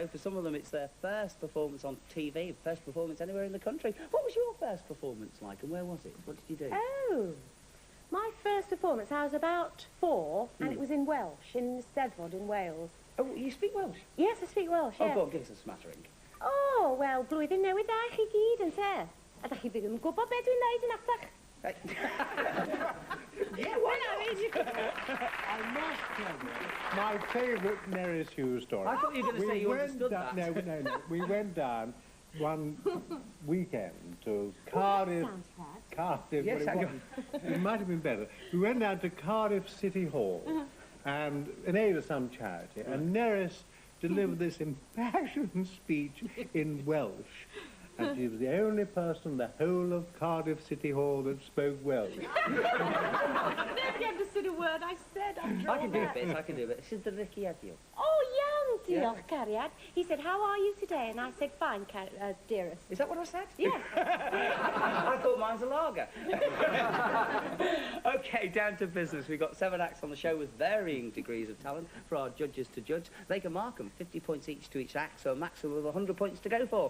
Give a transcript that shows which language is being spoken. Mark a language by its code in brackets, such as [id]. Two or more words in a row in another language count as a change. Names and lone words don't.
[en] For some of them, it's their first performance on TV, first performance anywhere in the country. What was your first performance like, and where was it? What did you do? Oh, my first performance, I was about 4, and it was in Welsh, in Steddfod in Wales. Oh, you speak Welsh? Yes, I speak Welsh, Oh, yes. go on, give us a smattering. [cy] Oh, wel, blwyddyn newydd da chi gyd, ynte? A da chi ddim yn gwybod be dwi'n neud yn atach. [en] Yeah, why not? I must tell you, my favourite Nerys Hughes story. I thought you were going to say you understood that. No. We went down one weekend to Cardiff. Cardiff. Yes, it might have been better. We went down to Cardiff City Hall and in aid of some charity, and Nerys delivered this impassioned speech in Welsh. And she was the only person in the whole of Cardiff City Hall that spoke Welsh. Nobody understood a word I said. I can do a bit, I can do a bit. She's the Ricky Heddiw. [cy] Oh, iawn, diolch, Cariad. [en] He said, how are you today? And I said, fine, dearest. Is that what I said? Yes. I thought mine's a lager. OK, down to business. We've got 7 acts on the show with varying degrees of talent for our judges to judge. They can mark them, 50 points each to each act, so a maximum of 100 points to go for.